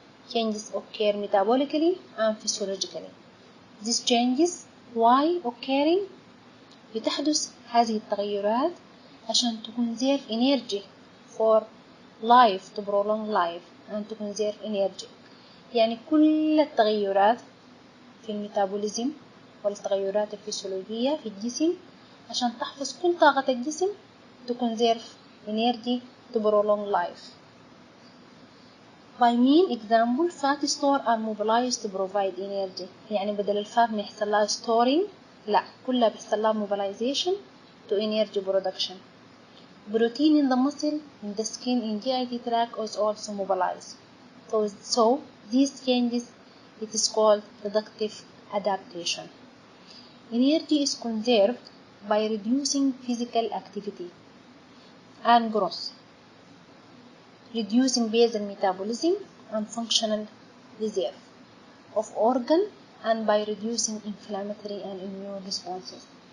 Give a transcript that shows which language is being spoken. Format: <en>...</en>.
<en>Changes occur metabolically and physiologically. These changes why occurring?</en> <ar>بتحدث هذه التغيرات عشان</ar> <en>to conserve energy for life, to prolong life and to conserve energy.</en> <ar>يعني كل التغيرات في الميتابوليزم والتغيرات الفسيولوجية في الجسم عشان تحفظ كل طاقة الجسم</ar> <en>to conserve energy to prolong life. By mean example, fat store are mobilized to provide energy.</en> <ar>يعني بدل الفات ما يحصل لها storing، لا، كلها بيحصل لها</ar> <en>mobilization to energy production. Protein in the muscle, in the skin, in GI tract is also mobilized. So these changes, it is called reductive adaptation. Energy is conserved by reducing physical activity and growth, reducing basal metabolism and functional reserve of organ, and by reducing inflammatory and immune responses.</en>